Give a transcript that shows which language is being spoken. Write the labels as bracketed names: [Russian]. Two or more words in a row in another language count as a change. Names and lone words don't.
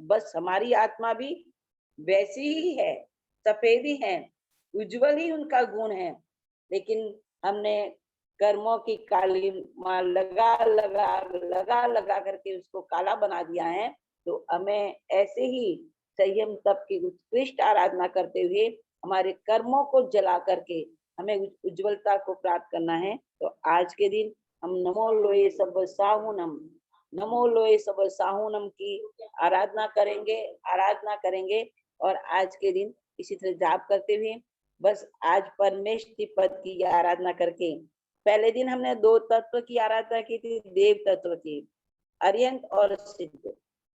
[Hindi] बस हमारी आत्मा भी वैसी ही है, सफेद ही है, उज्जवल ही उनका गुण है, लेकिन हमने कर्मों की काली मार लगा लगा करके उसको काला बना दिया है। तो हमें ऐसे ही संयम तप की उत्कृष्ट आराधना करते हुए हमारे कर्मों को जला करके हमें उज्जवलता को प्राप्त करना है। तो आज के दिन हम [Prakrit languages] नमो लोए सब साहुनम, नमो लोए सब साहुनम [Hindi] की आराधना करेंगे और आज के दिन इसी तरह जाप करते हुए बस आज परमेष्टि पद की आराधना करके, पहले दिन हमने 2 तत्व की आराधना की थी, देव तत्व की, अर्यंत और सिद्ध।